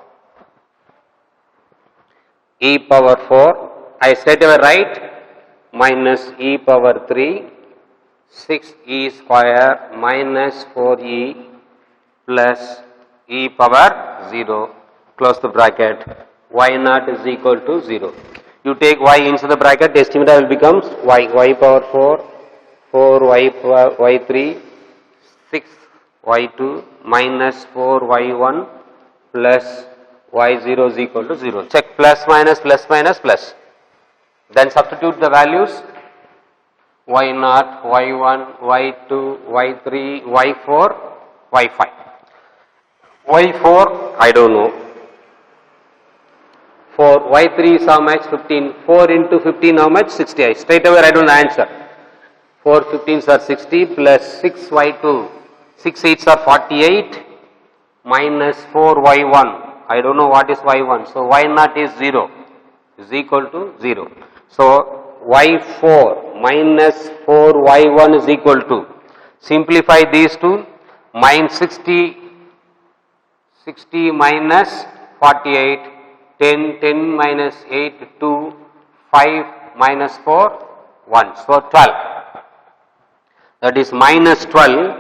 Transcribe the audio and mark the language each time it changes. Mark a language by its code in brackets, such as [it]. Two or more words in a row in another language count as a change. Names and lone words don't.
[en] E power 4, I straight away write minus e power 3, 6e square minus 4e plus e power 0, close the bracket, y naught is equal to 0. You take y inside the bracket, estimator will become y power 4, 4y3, 6y2 minus 4y1 plus y0 is equal to 0. Check plus minus plus minus plus. Then substitute the values y0, y1, y2, y3, y4, y5. y4 I don't know. For y3 is how much? 15. 4 into 15 how much? 60. I straight away write down the answer. 4 15s are 60 plus 6y2. 6 8s are 48 minus 4y1. I don't know what is y1. So y0 is 0. Is equal to 0. So y4 minus 4y1 is equal to. Simplify these two. Minus 60 minus 48. 10 minus 8, 2, 5 minus 4, 1. So 12. That is minus 12.